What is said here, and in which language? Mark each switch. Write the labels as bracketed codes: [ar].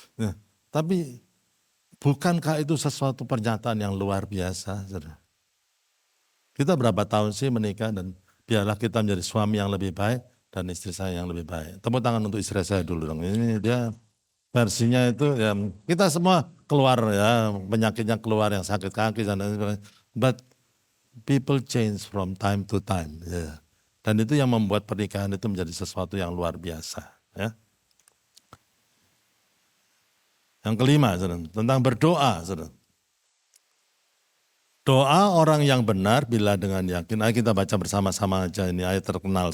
[id] Ya, tapi bukankah itu sesuatu pernyataan yang luar biasa? Kita berapa tahun sih menikah dan biarlah kita menjadi suami yang lebih baik dan istri saya yang lebih baik. Tepuk tangan untuk istri saya dulu dong. Ini dia versinya itu ya kita semua keluar ya penyakitnya keluar yang sakit kaki dan sebagainya. [en] But people change from time to time. [id] Ya. Dan itu yang membuat pernikahan itu menjadi sesuatu yang luar biasa. Ya. Yang kelima, saudara, tentang berdoa. Saudara. Doa orang yang benar bila dengan yakin. Ayo kita baca bersama-sama aja ini ayat terkenal.